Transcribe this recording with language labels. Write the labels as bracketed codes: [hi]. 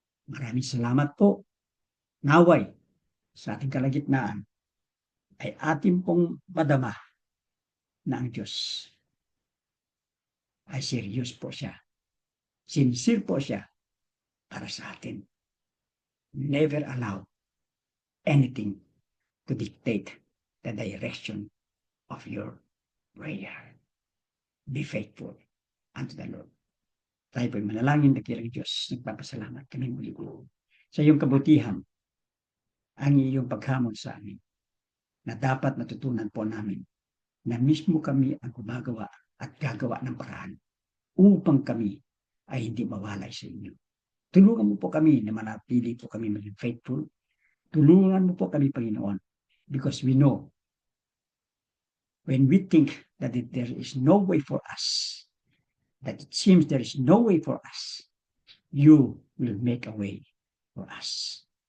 [tl] Maraming salamat po. Naway, sa ating kalagitnaan, ay ating pong madama na ang Diyos ay serious po siya. Sincere po siya para sa atin. [en] Never allow anything to dictate the direction of your prayer. Be faithful unto the Lord. [tl] Tayo po'y manalangin, dakilang Diyos. Nagpapasalamat kami muli sa iyong kabutihan, ang iyong paghamon sa amin, na dapat natutunan po namin na mismo kami ang gumagawa at gagawa ng paraan upang kami ay hindi mawalay sa inyo. Tulungan mo po kami na manatili po kami maging faithful. Tulungan mo po kami, Panginoon, [en] because we know when we think that there is no way for us, that it seems there is no way for us, you will make a way for us.